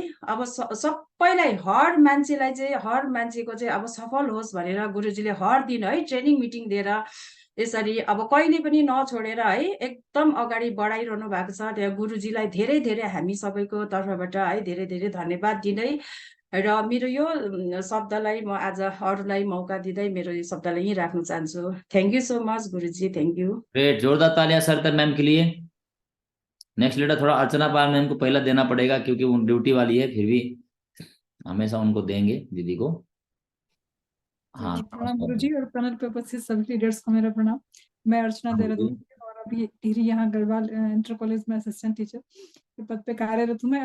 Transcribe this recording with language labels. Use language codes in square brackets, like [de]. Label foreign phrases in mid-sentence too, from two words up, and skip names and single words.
[ne] अब सबैलाई हर मान्छेको चाहिँ अब सफल होस् भनेर गुरुजीले हर दिन है ट्रेनिङ मिटिङ दिएर यसरी अब कहिले पनि नछोडेर है एकदम अगाडि बढाइरहनु भएको छ। त्यहाँ गुरुजीलाई धेरै धेरै हामी सबैको तर्फबाट है धेरै धेरै धन्यवाद दिँदै र मेरो यो शब्दलाई म आज अरूलाई मौका दिँदै मेरो यो शब्दलाई यहीँ राख्न चाहन्छु। [en] thank you so much Guruji, thank you. ग्रेट, [hi] जोरदार तालियां सरिता मैम के लिए। [en] next leader [hi] थोड़ा अर्चना पाल मैम को पहला देना पड़ेगा क्योंकि वो ड्यूटी वाली है, फिर भी हमेशा उनको देंगे दीदी को। हाँ, प्रणाम गुरुजी और पैनल पे उपस्थित सभी लीडर्स को मेरा प्रणाम। मैं अर्चना देहरादून और अभी टिहरी यहाँ गढ़वाल इंटर कॉलेज में [en] assistant teacher [hi] के पद पे कार्यरत हूँ मैं।